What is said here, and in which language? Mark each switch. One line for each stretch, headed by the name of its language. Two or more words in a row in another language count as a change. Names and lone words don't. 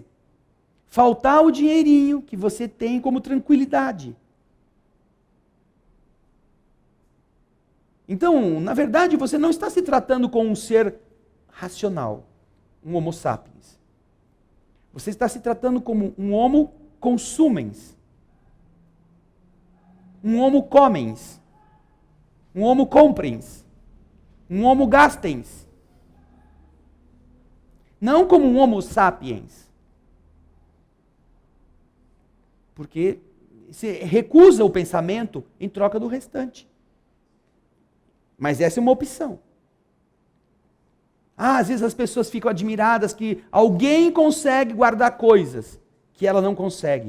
Portuguese: Faltar o dinheirinho que você tem como tranquilidade. Então, na verdade, você não está se tratando com um ser racional, um
Latin: homo sapiens.
Portuguese: Você está se tratando como um
Latin: homo consumens,
Portuguese: um
Latin: homo comens,
Portuguese: um
Latin: homo comprens,
Portuguese: um
Latin: homo gastens.
Portuguese: Não como um
Latin: homo sapiens.
Portuguese: Porque você recusa o pensamento em troca do restante. Mas essa é uma opção. Às vezes as pessoas ficam admiradas que alguém consegue guardar coisas que ela não consegue.